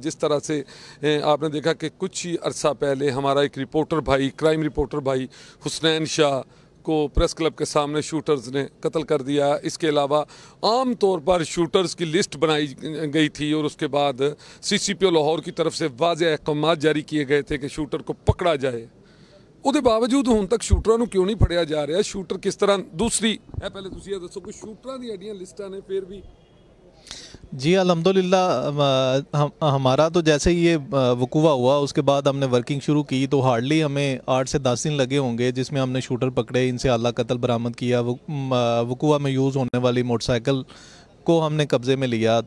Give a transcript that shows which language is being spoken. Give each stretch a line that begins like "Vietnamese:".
Hindi: जिस तरह से आपने देखा कि कुछ ही अरसा पहले हमारा एक रिपोर्टर भाई, क्राइम रिपोर्टर भाई हुसनैन शाह को प्रेस क्लब के सामने शूटर्स ने कत्ल कर दिया। इसके अलावा आम तौर पर शूटर्स की लिस्ट बनाई गई थी और उसके बाद CCPO लाहौर की तरफ से वाज़ेह अहकामात जारी किए गए थे कि शूटर को पकड़ा जाए।
Punjabi: ਉਹਦੇ ਬਾਵਜੂਦ ਹੁਣ ਤੱਕ ਸ਼ੂਟਰਾਂ ਨੂੰ ਕਿਉਂ ਨਹੀਂ ਫੜਿਆ ਜਾ ਰਿਹਾ? ਸ਼ੂਟਰ ਕਿਸ ਤਰ੍ਹਾਂ? ਦੂਸਰੀ ਇਹ ਪਹਿਲੇ ਤੁਸੀਂ ਇਹ ਦੱਸੋ, ਕੋਈ ਸ਼ੂਟਰਾਂ ਦੀ ਐਡੀਆਂ ਲਿਸਟਾਂ ਨੇ ਫਿਰ ਵੀ?
Hindi: जी अल्हम्दुलिल्लाह हमारा तो जैसे ही ये वकूआ हुआ उसके बाद हमने वर्किंग शुरू की तो हार्डली हमें 8 से 10 दिन लगे होंगे जिसमें हमने शूटर पकड़े, इनसे आला कत्ल बरामद किया, वकूआ में यूज़ होने वाली मोटरसाइकिल को हमने कब्ज़े में लिया।